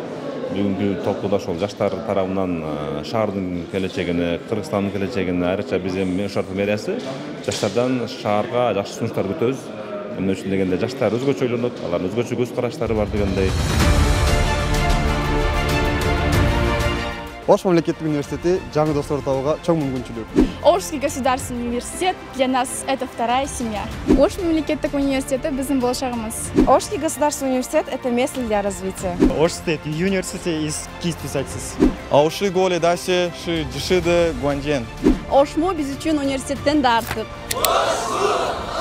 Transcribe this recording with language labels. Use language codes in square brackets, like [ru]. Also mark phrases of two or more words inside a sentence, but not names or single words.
[ky] Бүгүнкү талкууда ошол жаштар тарабынан шаардын келечегине, Кыргызстандын келечегине, айрыкча биз эми Ош шаардык мэриясы жаштардан шаарга жакшы сунуштар күтөбүз. Эмне үчүн дегенде жаштар өзгөчө ойлонот, алардын өзгөчө көз караштары бар дегендей. Ош мамлекеттик университети жаңы достор табууга чоң мүмкүнчүлүк. [ru] Ошский государственный университет для нас это вторая семья. [ky] Ош мамлекеттик университети биздин болашагыбыз. [ru] Ошский государственный университет это место для развития. [en] Ош State University is key to success. Ауши голе дасе ши жишиде гуанжен. [ky] ОШМУ биз үчүн университеттен да артык.